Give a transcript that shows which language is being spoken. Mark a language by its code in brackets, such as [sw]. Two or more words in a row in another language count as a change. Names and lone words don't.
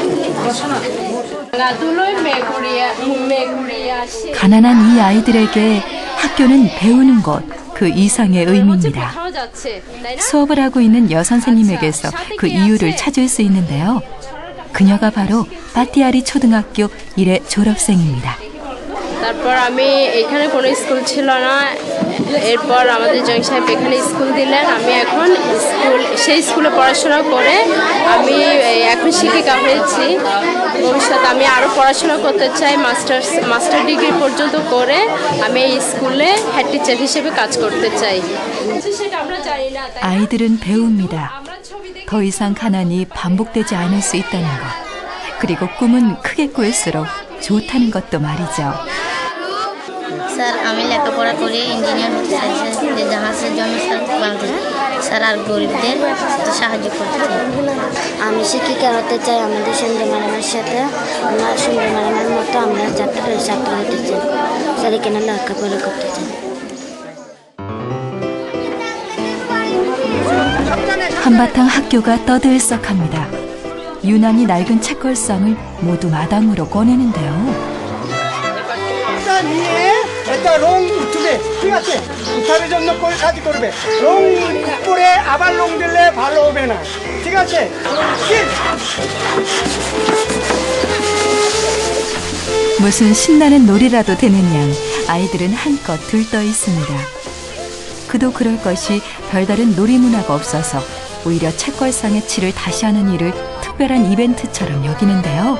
[ko] 가난한 이 아이들에게 학교는 배우는 것, 그 이상의 의미입니다. 수업을 하고 있는 여선생님에게서 그 이유를 찾을 수 있는데요. 그녀가 바로 빠띠아리 초등학교 1회 졸업생입니다. [bn] তারপর আমি এখানে কোনো স্কুল ছিল না, এরপর আমাদের জং সাহেব এখানে স্কুল দিলেন। আমি এখন সেই স্কুলে পড়াশোনা করে আমি এখন শিক্ষিকা হয়েছি। ভবিষ্যতে আমি আরও পড়াশোনা করতে চাই, [en] master degree [bn] পর্যন্ত করে আমি এই স্কুলে [en] head teacher [bn] হিসেবে কাজ করতে চাই। সেটা আমরা জানি না। [ko] 아이들은 배웁니다. 더 이상 가난이 반복되지 않을 수 있다는 것. 그리고 꿈은 크게 꾸을수록 좋다는 것도 말이죠. [bn] স্যার আমি লেখাপড়া করে ইঞ্জিনিয়ার হতে চাই স্যার, যে জাহাজের জন্য স্যার বাংলাদেশ স্যার আর গরিবদের সাহায্য করতে চাই। আমি শিক্ষিকা হতে চাই, আমাদের সুন্দর ম্যাডামের সাথে আমরা সুন্দর ম্যাডামের মতো আমরা ছাত্র হতে চাই স্যার, এখানে লেখাপড়া করতে চাই। [ko] 한바탕 학교가 떠들썩합니다. 유난히 낡은 책걸상을 모두 마당으로 꺼내는데요. 일단 롱 2개, [bn] ঠিক আছে? উঠানের জন্য কাজ করবে। 롱 উপরে আবার 롱 দিলে ভালো হবে না, ঠিক আছে? [ko] 무슨 신나는 놀이라도 되는 양 아이들은 한껏 들떠 있습니다. 그도 그럴 것이 별다른 놀이 문화가 없어서 오히려 책걸상의 칠을 다시 하는 일을 특별한 이벤트처럼 여기는데요.